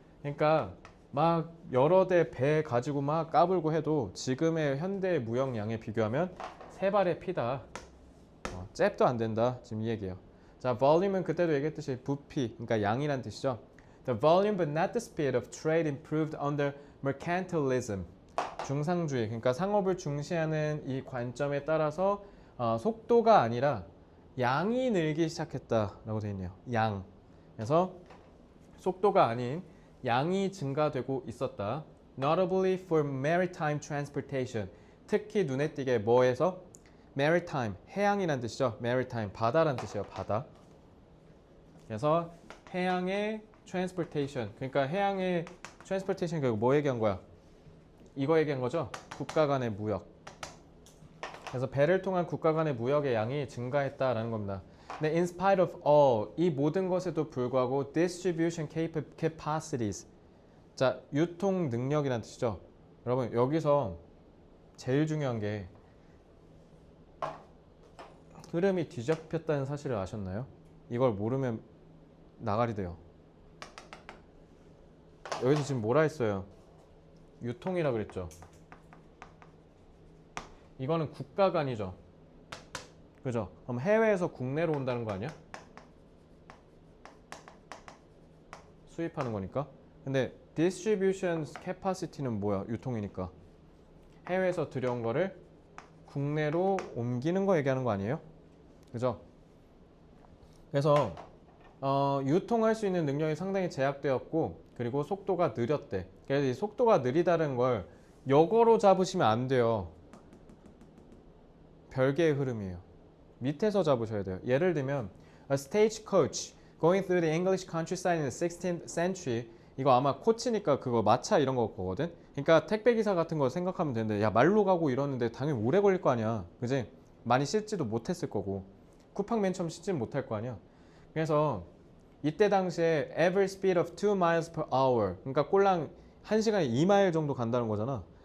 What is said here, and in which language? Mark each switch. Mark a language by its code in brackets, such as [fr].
[ko] 그러니까 막 여러 대 배 가지고 막 까불고 해도 지금의 현대 무역량에 비교하면 세 발의 피다. 잽도 안 된다. 지금 이 얘기예요. 자, volume은 그때도 얘기했듯이 부피, 그러니까 양이란 뜻이죠. [en] The volume but not the speed of trade improved under mercantilism. [ko] 중상주의, 그러니까 상업을 중시하는 이 관점에 따라서 속도가 아니라 양이 늘기 시작했다라고 되어 있네요. 양. 그래서 속도가 아닌 양이 증가되고 있었다. [en] Notably for maritime transportation. [ko] 특히 눈에 띄게 뭐에서? maritime, 해양이란 뜻이죠. maritime, 바다란 뜻이에요. 바다. 그래서 해양의 transportation, 그러니까 해양의 transportation 결국 뭐 얘기한 거야? 이거 얘기한 거죠. 국가 간의 무역. 그래서 배를 통한 국가 간의 무역의 양이 증가했다라는 겁니다. 근데 [en] in spite of all, [ko] 이 모든 것에도 불구하고 distribution capacities. 자, 유통 능력이란 뜻이죠. 여러분, 여기서 제일 중요한 게 흐름이 뒤잡혔다는 사실을 아셨나요? 이걸 모르면 나가리 돼요. 여기서 지금 뭐라 했어요? 유통이라 그랬죠. 이거는 국가 간이죠. 그죠? 그럼 해외에서 국내로 온다는 거 아니야? 수입하는 거니까. 근데 distribution capacity는 뭐야? 유통이니까. 해외에서 들여온 거를 국내로 옮기는 거 얘기하는 거 아니에요? 그죠? 그래서 유통할 수 있는 능력이 상당히 제약되었고 그리고 속도가 느렸대. 그래서 이 속도가 느리다는 걸 요거로 잡으시면 안 돼요. 별개의 흐름이에요. 밑에서 잡으셔야 돼요. 예를 들면 [en] A stagecoach going through the English countryside in the 16th century. [ko] 이거 아마 코치니까 그거 마차 이런 거거든. 그러니까 택배 기사 같은 거 생각하면 되는데 야 말로 가고 이러는데 당연히 오래 걸릴 거 아니야. 그지? 많이 싣지도 못했을 거고 쿠팡 맨 처음 싣지는 못할 거 아니야. 그래서 이때 당시에 [en] average speed of 2 miles per hour. [ko] 그러니까 꼴랑 1시간에 2마일 정도 간다는 거잖아.